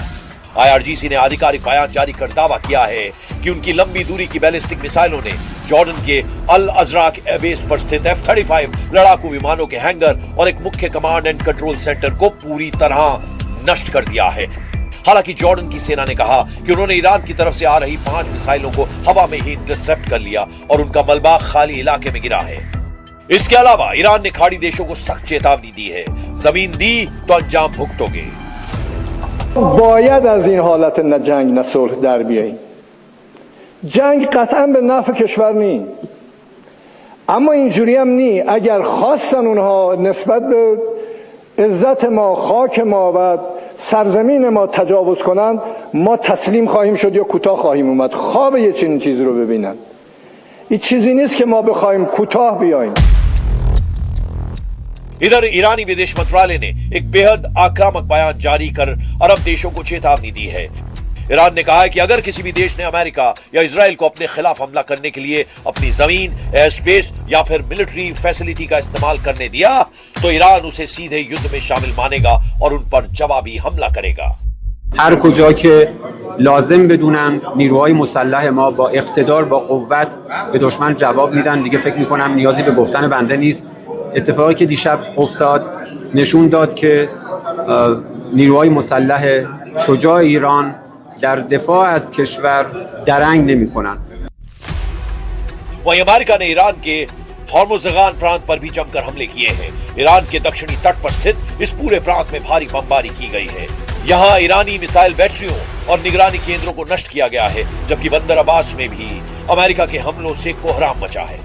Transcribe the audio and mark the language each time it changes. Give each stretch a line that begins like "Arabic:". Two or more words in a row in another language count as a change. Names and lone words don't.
Hindi: IRGC ने आधिकारिक बयान जारी कर दावा किया है कि उनकी लंबी दूरी की बैलिस्टिक मिसाइलों ने जॉर्डन के अल अजराक एयरबेस पर स्थित F-35 लड़ाकू विमानों के हैंगर और एक मुख्य
English: command and control center
Hindi: को पूरी तरह नष्ट कर दिया है। हालांकि जॉर्डन की सेना ने कहा कि उन्होंने ईरान की तरफ से आ रही 5 मिसाइलों को हवा में ही इंटरसेप्ट कर लिया और उनका मलबा खाली इलाके में गिरा है। इसके अलावा ईरान ने खाड़ी देशों को सख्त चेतावनी दी है, जमीन दी तो अंजाम भुगतोगे।
Persian: باید از این حالت نه جنگ نه صلح در بیاییم. جنگ قطعا به نفع کشور نی، اما اینجوری هم نی. اگر خواستن اونها نسبت به عزت ما، خاک ما و سرزمین ما تجاوز کنن، ما تسلیم خواهیم شد یا کوتاه خواهیم اومد. خواب یه چنین چیزی رو ببینن. این چیزی نیست که ما بخوایم کوتاه بیاییم.
Hindi: इधर ईरानी विदेश मंत्रालय ने एक बेहद आक्रामक बयान जारी कर अरब देशों को चेतावनी दी है। ईरान ने कहा है कि अगर किसी भी देश ने अमेरिका या इजराइल को अपने खिलाफ हमला करने के लिए अपनी जमीन,
English: air space
Hindi: या फिर
English: military facility
Hindi: का इस्तेमाल करने दिया तो ईरान उसे सीधे युद्ध में शामिल मानेगा और उन पर जवाबी हमला करेगा।
Persian: هر کجا که لازم بدونند نیروهای مسلح ما با اقتدار، با قوت به دشمن جواب میدن. دیگه فکر میکنم نیازی به گفتن بنده نیست. اتفاقی که دیشب افتاد نشون داد که نیروهای مسلح شجاع ایران در دفاع از کشور درنگ نمی‌کنند.
Hindi: वहीं अमेरिका ने ईरान के हॉर्मुज़गान प्रांत पर भी जमकर हमले किए हैं। ईरान के दक्षिणी तट पर स्थित इस पूरे प्रांत में भारी बमबारी की गई है। यहाँ ईरानी मिसाइल बैटरियों और निगरानी केंद्रों को नष्ट किया गया है, जबकि बंदर अब्बास में भी अमेरिका के हमलों से कोहराम मचा है।